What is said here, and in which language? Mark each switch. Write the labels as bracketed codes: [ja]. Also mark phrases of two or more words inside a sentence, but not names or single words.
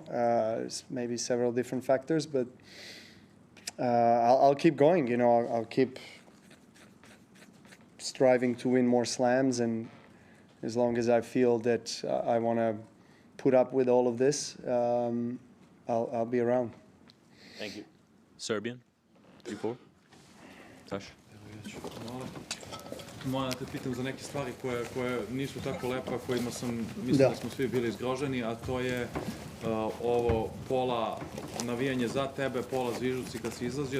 [en] There's maybe several different factors, but I'll keep going, you know. I'll keep striving to win more slams, and as long as I feel that I want to put up with all of this, I'll be around. Thank you. Serbian, 3-4. Saš? [sr] Moram da te pitam za neke stvari koje nisu tako lepe, a kojima mislim da smo svi bili zgroženi, a to je ovo pola navijanje za tebe, pola zvižuci kad si izlazio.